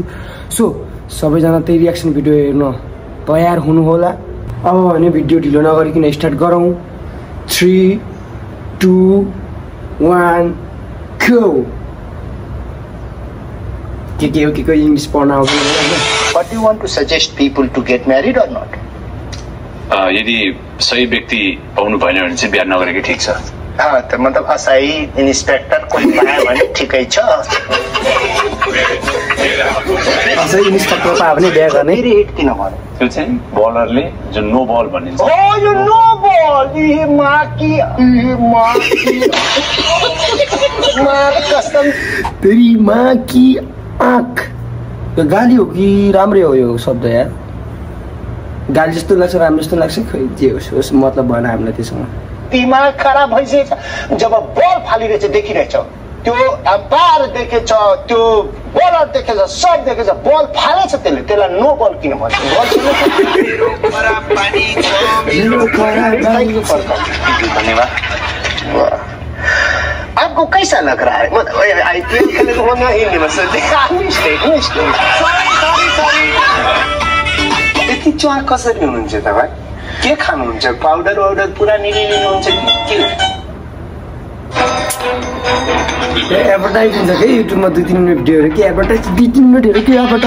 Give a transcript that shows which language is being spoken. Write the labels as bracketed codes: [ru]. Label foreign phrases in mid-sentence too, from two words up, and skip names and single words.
[ne] सो सबैजना त्यही [en] reaction video [ne] हेर्न तयार हुनु होला। अब भने भिडियो ढिलो नगरिकन स्टार्ट गरौँ। [en] 3, 2, 1 go। [ne] के इंग्लिश पढ्न आउँदैन। [en] What do you want to suggest people to get married or not? [ne] यदि सही व्यक्ति पाउनु भएन भने चाहिँ बिहा नगरेकै ठीक छ। त मतलब असही इन्स्पेक्टर कोही पायो भने ठिकै छ। असही इन्स्पेक्टर पायो भने बिहा गर्ने। हिट किन भन्नु? त्यो चाहिँ बलरले जो [en] no ball [ne] भनिन्छ। ओ यो [en] no ball, [hi] ई माकी माँ कसम, तेरी माँ की आँख। [ne] यो गाली हो कि राम्रै हो यो शब्द यार? गाली जस्तो लाग्छ, राम्रो जस्तो लाग्छ, खै जे होस् मतलब भएन हामीलाई त्यसमा। दिमाग खराब भइसकेछ। जब बल फालिरहेछ देखिरहेछ, त्यो अम्पायर देखेछ, त्यो बलर देखेछ, सब देखेछ, बल फालेछ, त्यसलाई [en] no ball [ne] किन भन्छ? धन्यवाद। [hi] आपको कैसा लग रहा है? [ne] मतलब आईपीएल खेलेको भन्दा हिन्दीमा सोध्दै यति चुवा कसरी हुनुहुन्छ तपाईँ? के खानुहुन्छ? पाउडर वाउडर पुरा लिनुहुन्छ कि के? एडभर्टाइज हुन्छ कि युट्युबमा 2-3 मिनट भिडियोहरू, के एडभर्टाइज 2-3 मिनटहरू के एडभर्टाइज?